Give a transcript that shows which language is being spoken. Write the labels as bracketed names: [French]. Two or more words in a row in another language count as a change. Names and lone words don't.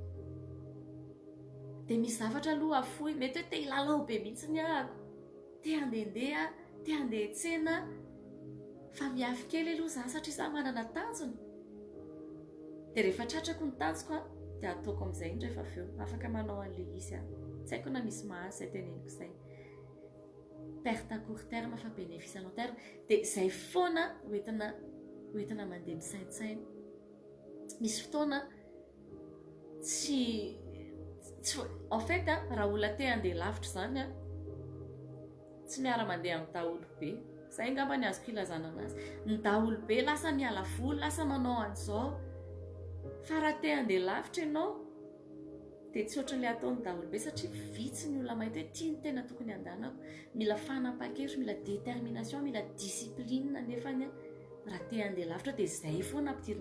[Malagasy] dia misy zavatra aloha afoy mety hoe te hilalao be mihitsy ny ahako te handehandeha te handeha tsena fa miafy kely aloha za satria za manana tanjona dia rehefa tratrako ny tanjoko dia ataoko amin'izay indray rehefa avy eo afaka manao an'ilay izy tsy haiko na misy mahazo izay teneniko izay [French] perte à court terme [Malagasy] fa [French] bénéfice à long [Malagasy] terme dia izay foana hoentina mandeha misaintsaina misy fotoana tsy [French] en fait [Malagasy] raha olona te handeha lavitra zany tsy miara mandeha amin'ny daholo be izay ngamba ny azoko ilazana anazy ny daholo be lasa miala voly lasa manao an'izao fa raha te handeha lavitra ianao dia tsy ohatran'ilay ataony daholo be satria vitsy ny olona mahita hoe tia ny tena tokony andanako mila fanapa-kevitra mila détermination mila discipline nefany raha te handeha lavitra dia izay foana ampidirina